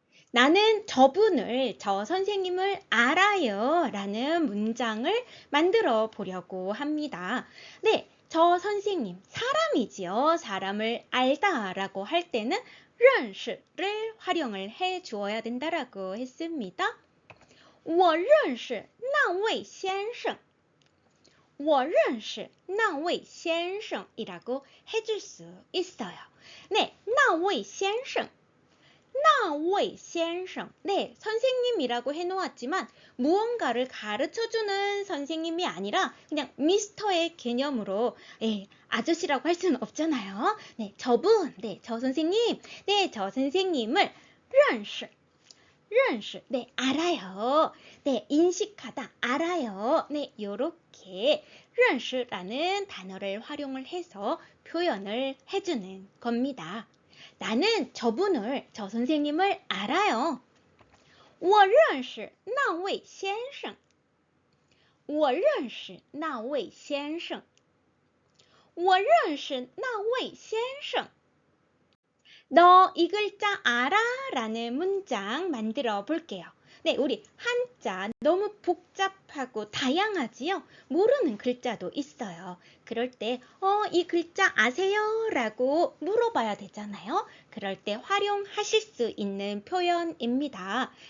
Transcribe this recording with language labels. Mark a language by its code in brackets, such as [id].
[ko] 나는 저분을, 저 선생님을 알아요 라는 문장을 만들어 보려고 합니다. 네, 저 선생님, 사람이지요. 사람을 알다 라고 할 때는 认识를 활용을 해 주어야 된다라고 했습니다. [zh] 我认识那位先生我认识那位先生 [ko] 이라고 해줄 수 있어요. [zh] 네, 那位先生那位先生. [ko] 네, 선생님이라고 해놓았지만 무언가를 가르쳐주는 선생님이 아니라 그냥 미스터의 개념으로 아저씨라고 할 수는 없잖아요. 네, 저분, 네, 저 선생님, 네, 저 선생님을 认识 네, 알아요. 네, 인식하다, 알아요. 네, 요렇게 认识라는 단어를 활용을 해서 표현을 해주는 겁니다. 나는 저분을, 저 선생님을 알아요. [zh] 我认识那位先生我认识那位先生我认识那位先生 [ko] 너 이 글자 알아? 라는 문장 만들어 볼게요. 네, 우리 한자 너무 복잡하고 다양하지요? 모르는 글자도 있어요. 그럴 때, 이 글자 아세요? 라고 물어봐야 되잖아요. 그럴 때 활용하실 수 있는 표현입니다.